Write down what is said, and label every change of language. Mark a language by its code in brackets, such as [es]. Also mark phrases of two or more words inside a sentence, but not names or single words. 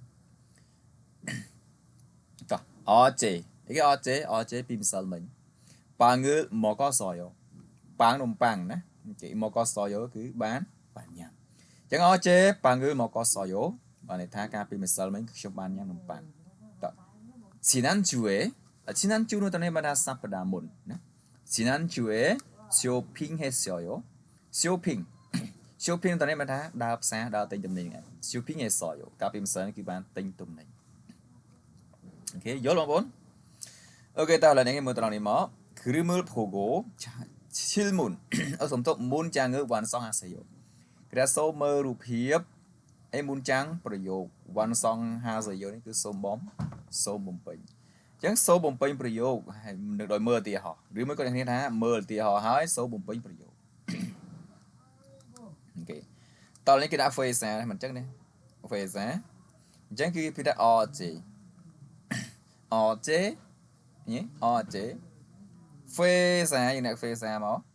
[km] តោះអចេនេះគេអចេពីម្សិលមិញ [ko] 빵을 먹었어요 [km] ប៉ាងនំប៉័ងណាគេមកកសយោគឺបានញ៉ាំអញ្ចឹង [ko] 어제 빵을 먹었어요 [km] បានន័យថាកាលពីម្សិលមិញខ្ញុំបានញ៉ាំនំប៉័ងតោះជីណាន់ជួជីណាន់ជួនោះតនេះបានថាសប្តាហ៍មុនណាជីណាន់ជួ 쇼핑했어요 쇼핑 តនេះបានថាដើរផ្សារដើរទិញទំនិញ쇼핑했어요កាលពីម្សិលគឺបានទិញទំនិញអូខេយល់បងប្អូនអូខេតើឥឡូវនេះមើលត្រ ង់នេះមក [ko] 그림을 보고 질문 [km] សំទប់ [ko] 문장을 완성하세요 [km] គេថាសូមមើលរូប ភាពអីមុនចាងប្រយោគវ៉ាន់សងហាសេយោនេះគឺសូមបំពេញអញ្ចឹងសូមបំពេញប្រយោគហើយនឹងដោយមើលឧទាហរណ៍ឬមួយក៏អ្នកថាមើលឧទាហរណ៍ហើយសូមបំពេញប្រយោគអូខេតោះនេះគេដាក់ phrase មិនអញ្ចឹងនេះ phrase អញ្ចឹងគឺគេថា 어제ញ៉េ 어제 phrase យើងដាក់ phrase មក